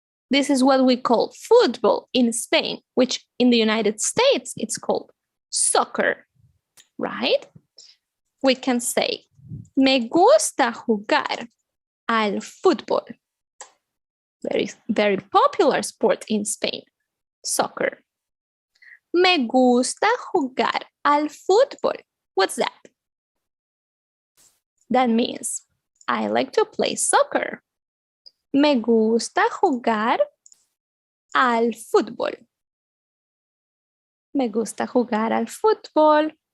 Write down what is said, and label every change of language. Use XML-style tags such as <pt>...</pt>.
<en>This is what we call football in Spain, which in the United States it's called soccer, right? We can say,</en> <es>me gusta jugar al fútbol.</es> <en>Very, very popular sport in Spain, soccer.</en> <es>Me gusta jugar al fútbol.</es> <en>What's that? That means I like to play soccer.</en> <es>Me gusta jugar al fútbol. Me gusta jugar al fútbol.</es>